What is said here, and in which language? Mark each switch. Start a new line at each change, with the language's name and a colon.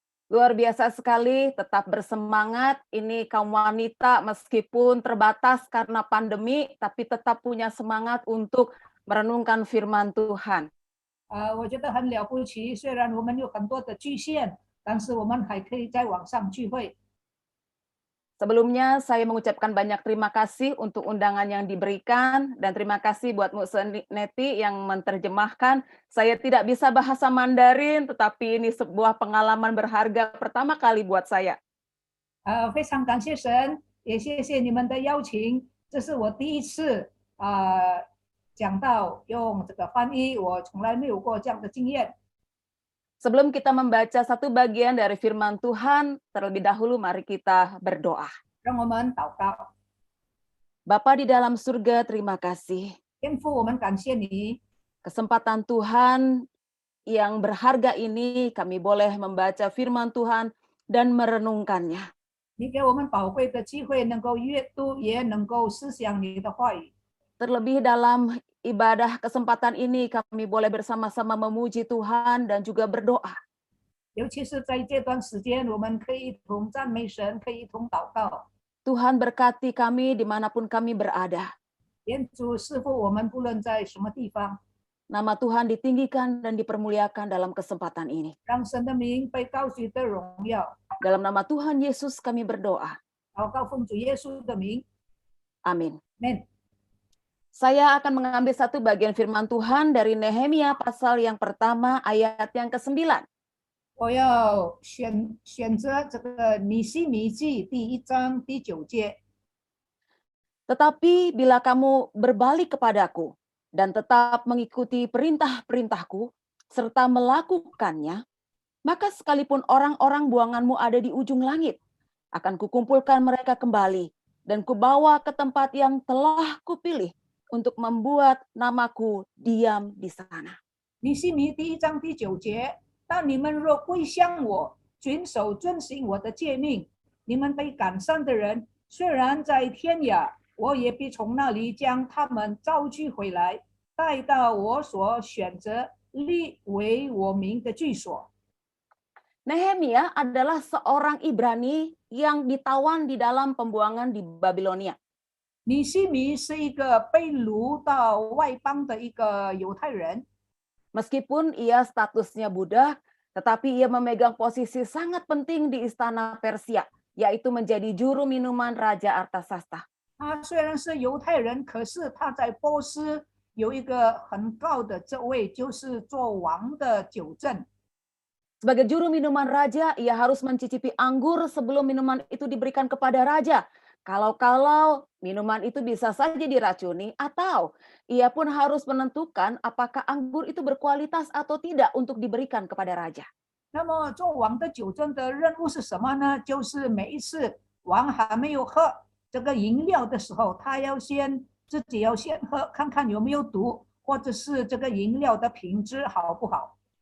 Indonesian: Luar biasa sekali, tetap bersemangat. Ini kaum wanita meskipun terbatas karena pandemi, tapi tetap punya semangat untuk merenungkan firman Tuhan.
Chinese: 我觉得很了不起，虽然我们有很多的局限，但是我们还可以在网上聚会。
Indonesian: Sebelumnya saya mengucapkan banyak terima kasih untuk undangan yang diberikan, dan terima kasih buat Muse Neti yang menerjemahkan. Saya tidak bisa bahasa Mandarin, tetapi ini sebuah pengalaman berharga pertama kali buat saya.
Chinese: 非常感谢神，也谢谢你们的邀请。这是我第一次讲到用这个翻译，我从来没有过这样的经验。
Indonesian: Sebelum kita membaca satu bagian dari firman Tuhan, terlebih dahulu mari kita berdoa.
Chinese: 让我们祷告，
Indonesian: Bapa di dalam surga, terima kasih.
Chinese: 天父，我们感谢你，
Indonesian: Kesempatan Tuhan yang berharga ini kami boleh membaca firman Tuhan dan merenungkannya.
Chinese: 你给我们宝贵的机会，能够阅读，也能够思想你的话语。
Indonesian: Terlebih dalam ibadah kesempatan ini kami boleh bersama-sama memuji Tuhan dan juga berdoa.
Chinese: 尤其是在这段时间，我们可以一同赞美神，可以一同祷告。
Indonesian: Tuhan berkati kami dimanapun kami berada.
Chinese: 愿主赐福我们，不论在什么地方，
Indonesian: Nama Tuhan ditinggikan dan dipermuliakan dalam kesempatan ini.
Chinese: 让神的名被高举的荣耀。
Indonesian: Dalam nama Tuhan Yesus kami berdoa.
Chinese: 祷告奉主耶稣的名
Indonesian: Amin.
Chinese: ，Amen。
Indonesian: Saya akan mengambil satu bagian firman Tuhan dari Nehemia pasal yang pertama ayat yang ke-9.
Chinese: 我要选择这个尼希米记第1章第9节。
Indonesian: Tetapi bila kamu berbalik kepadaku dan tetap mengikuti perintah-perintahku serta melakukannya, maka sekalipun orang-orang buanganmu ada di ujung langit, akan kukumpulkan mereka kembali dan kubawa ke tempat yang telah kupilih untuk membuat namaku diam di sana.
Chinese: 尼希米第1章第9节，但你们若归向我，遵守遵行我的诫命，你们被赶散的人，虽然在天涯，我也必从那里将他们召聚回来，带到我所选择立为我名的居所。
Indonesian: Nehemia adalah seorang Ibrani yang ditawan di dalam pembuangan di Babilonia.
Chinese: 尼希米是一个被掳到外邦的一个犹太人，
Indonesian: Meskipun ia statusnya budak, tetapi ia memegang posisi sangat penting di istana Persia, yaitu menjadi juru minuman Raja Artasasta.
Chinese: 他虽然是犹太人，可是他在波斯有一个很高的职位，就是做王的酒政。
Indonesian: Sebagai juru minuman raja, ia harus mencicipi anggur sebelum minuman itu diberikan kepada raja. Kalau-kalau minuman itu bisa saja diracuni, atau ia pun harus menentukan apakah anggur itu berkualitas atau tidak untuk diberikan kepada raja.
Chinese: 那么做王的酒政的任务是什么呢？就是每一次王还没有喝这个饮料的时候，他自己要先喝，看看有没有毒，或者是这个饮料的品质好不好。